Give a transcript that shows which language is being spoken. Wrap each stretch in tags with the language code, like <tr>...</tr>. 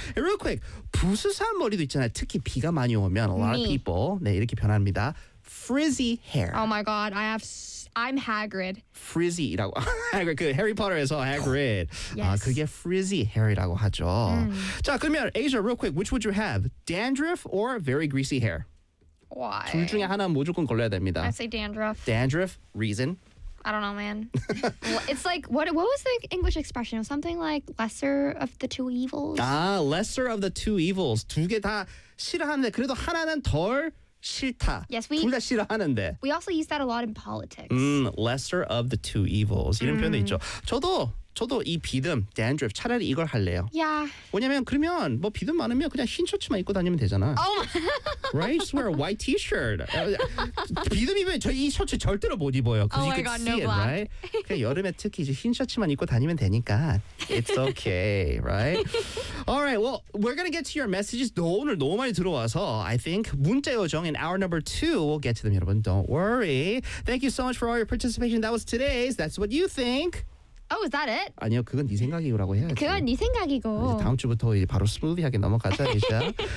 <en>And real quick,</en> <ko>부스스한 머리도 있잖아요. 특히 비가 많이 오면</ko> <en>a lot of people</en> <ko>네 이렇게 변합니다.</ko> <en>Frizzy hair. Oh my god, I have. I'm Hagrid.</en> <ko>Frizzy라고. Hagrid, 그 Harry Potter에서 Hagrid.</ko> <en>Yes.</en> <ko>아, 그게 frizzy hair이라고 하죠. 자 그러면</ko> <en>Asia, real quick, which would you have, dandruff or very greasy hair? Why?</en> <ko>둘 중에 하나 무조건 걸려야 됩니다.</ko> <en>I say dandruff. Dandruff? Reason? I don't know, man. It's like, what was the English expression? Something like lesser of the two evils? Ah, lesser of the two evils.</en> <ko>두 개 다 싫어하는데 그래도 하나는 덜 싫다.</ko> <en>Yes,</en> <ko>둘 다 싫어하는데.</ko> <en>We also use that a lot in politics. Lesser of the two evils.</en> <ko>이런 표현도 있죠. 저도 이 비듬, dandruff, 차라리 이걸 할래요.</ko> <en>Yeah.</en> <ko>왜냐면 그러면 뭐 비듬 많으면 그냥 흰 셔츠만 입고 다니면 되잖아.</ko> <en>Oh right? Just wear a white t-shirt.</en> <ko>비듬이면 저 이 셔츠 절대로 못 입어요.</ko> <en>Oh my god, no black. Right?</en> <ko>여름에 특히 이제 흰 셔츠만 입고 다니면 되니까</ko> <en>it's okay, right? Alright, well, we're gonna get to your messages.</en> <ko>오늘 너무 많이 들어와서</ko> <en>I think</en> <ko>문자 요정</ko> <en>in hour number two we'll get to them,</en> <ko>여러분.</ko> <en>Don't worry. Thank you so much for all your participation. That was today's That's What You Think. Oh, is that it?</en> <ko>아니요, 그건 네 생각이고라고 해야지. 그건 네 생각이고. 이제 다음 주부터 이제 바로 스무디하게 넘어가자, 이제.</ko>